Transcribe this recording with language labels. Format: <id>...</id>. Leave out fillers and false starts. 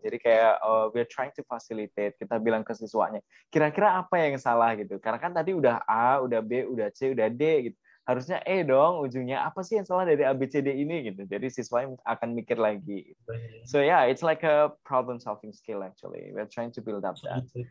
<id>Jadi kayak</id> <en>we're trying to facilitate.</en> <id>Kita bilang ke siswanya, kira-kira apa yang salah gitu. Karena kan tadi udah A, udah B, udah C, udah D gitu. Harusnya E dong ujungnya, apa sih yang salah dari ABCD ini gitu. Jadi siswanya akan mikir lagi.</id> <en>So yeah, it's like a problem solving skill actually. We're trying to build up that.</en>